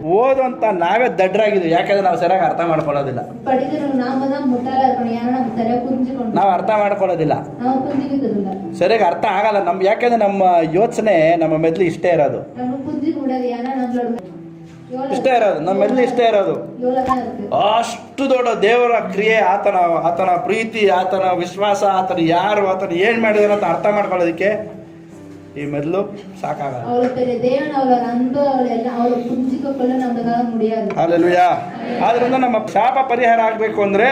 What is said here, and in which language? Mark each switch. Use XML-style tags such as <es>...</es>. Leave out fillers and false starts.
<kn>ಓದುವಂತ ನಾವೇ ದಡ್ಡರಾಗಿದ್ವಿ, ಯಾಕಂದ್ರೆ ನಾವು ಸರಿಯಾಗಿ ಅರ್ಥ ಮಾಡ್ಕೊಳ್ಳೋದಿಲ್ಲ.</kn> <ta>படிக்கிறோம் நாம தான் முட்டாளா இருக்கணும், ஏன்னா நம்ம சரியா புரிஞ்சுக்கணும்.</ta> <kn>ನಾವು ಅರ್ಥ ಮಾಡ್ಕೊಳ್ಳೋದಿಲ್ಲ,</kn> <ta>ನಾವು புரிஞ்சுக்கிறதில்ல.</ta> <kn>ಸರಿಯಾಗಿ ಅರ್ಥ ಆಗಲ್ಲ ನಮ್ಗೆ, ಯಾಕಂದ್ರೆ ನಮ್ಮ ಯೋಚನೆ ನಮ್ಮ ಮೆದ್ಲು ಇಷ್ಟೇ ಇರೋದು,</kn> <ta>நம்ம புரிஞ்சுக்க முடியாது, ஏன்னா நம்மளோட</ta> <kn>ಇಷ್ಟೇ ಇರೋದು, ನಮ್ಮ ಮೆದ್ಲು ಇಷ್ಟೇ ಇರೋದು.</kn> <ta>இவ்வளவுதான் இருக்கு.</ta> <kn>ಅಷ್ಟು ದೊಡ್ಡ ದೇವರ ಕ್ರಿಯೆ, ಆತನ ಪ್ರೀತಿ, ಆತನ ವಿಶ್ವಾಸ, ಆತನ ಯಾರು, ಆತನ ಏನ್ ಮಾಡಿದಾರೆ ಅಂತ ಅರ್ಥ ಮಾಡ್ಕೊಳ್ಳೋದಕ್ಕೆ ಈ ಮೆದ್ಲು ಸಾಕಾಗಲ್ಲ.</kn> <ta>அவ்வளவு பெரிய தேவன், அவளோட அன்பு, அவளை புரிஞ்சுக்க கொள்ள நம்மளால முடியாது.</ta> <kn>ಹಲ್ಲೆಲೂಯಾ. ಆದ್ರಿಂದ ನಮ್ಮ ಶಾಪ ಪರಿಹಾರ ಆಗ್ಬೇಕು ಅಂದ್ರೆ</kn>